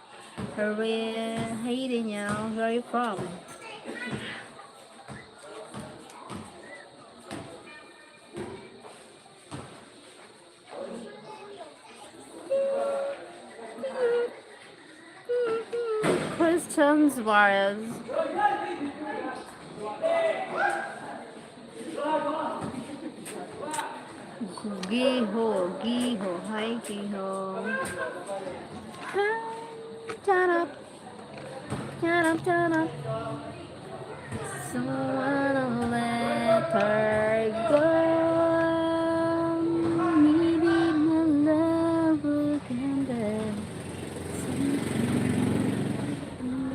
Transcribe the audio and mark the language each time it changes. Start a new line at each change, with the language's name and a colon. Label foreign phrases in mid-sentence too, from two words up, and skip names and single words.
English: Hey Danielle, where are you from? Christian Suarez. Giho, hi Giho. Shut up. So I'll let her go. Maybe my love will come back sometime.